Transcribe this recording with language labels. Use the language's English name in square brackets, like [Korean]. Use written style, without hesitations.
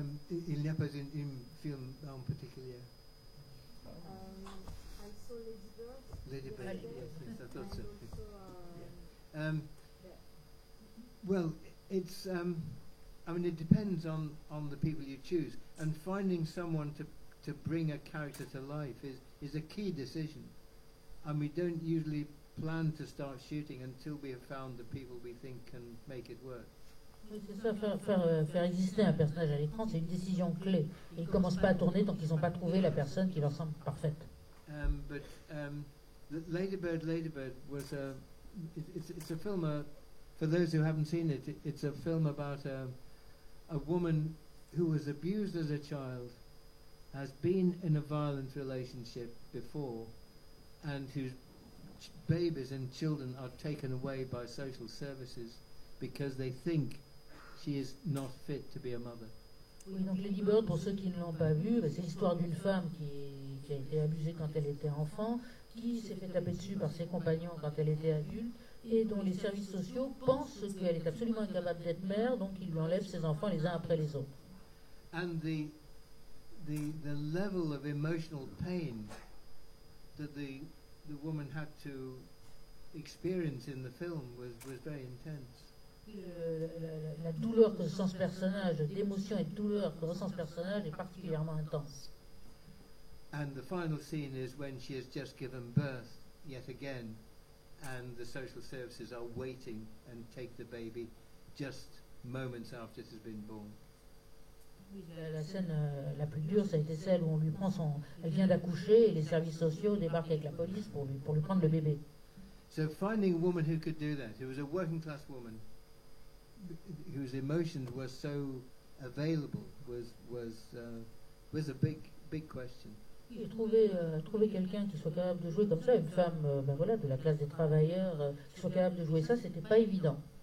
[French] Il n'y a pas un film en particulier. [English] I saw Lady Bird. Lady Bird, yes, I thought so. Well, it's. I mean, it depends on the people you choose, and finding someone to bring a character to life is a key decision. And we don't usually plan to start shooting until we have found the people we think can make it work. [French] Oui, c'est ça, faire exister un personnage à l'écran, c'est une décision clé. Ils ne commencent pas à tourner tant qu'ils n'ont pas trouvé la personne qui leur semble parfaite. [English] But Lady Bird was it's a film, for those who haven't seen it, it's a film about a woman who was abused as a child, has been in a violent relationship before, and whose babies and children are taken away by social services because they think she is not fit to be a mother. [French] Oui, donc Lady Bird, pour ceux qui ne l'ont pas vu, c'est l'histoire d'une femme qui a été abusée quand elle était enfant, qui s'est fait taper dessus par ses compagnons quand elle était adulte, et dont les services sociaux pensent qu'elle est absolument incapable d'être mère, donc ils lui enlèvent ses enfants les uns après les autres. [English] And the level of emotional pain that the woman had to experience in the film was very intense. [French] La douleur que ressent ce personnage, d'émotion et de douleur que ressent ce personnage est particulièrement intense. [English] And the final scene is when she has just given birth yet again, and the social services are waiting and take the baby just moments after it has been born. [French] Oui, la scène la plus dure, ça a été celle où on lui prend elle vient d'accoucher et les services sociaux débarquent avec la police pour lui prendre le bébé. [English] So finding a woman who could do that, who was a working class woman, whose emotions were so available, was a big question. [French] Et trouver quelqu'un qui soit capable de jouer comme ça, une femme de la classe des travailleurs, qui soit capable de jouer ça, c'était pas évident.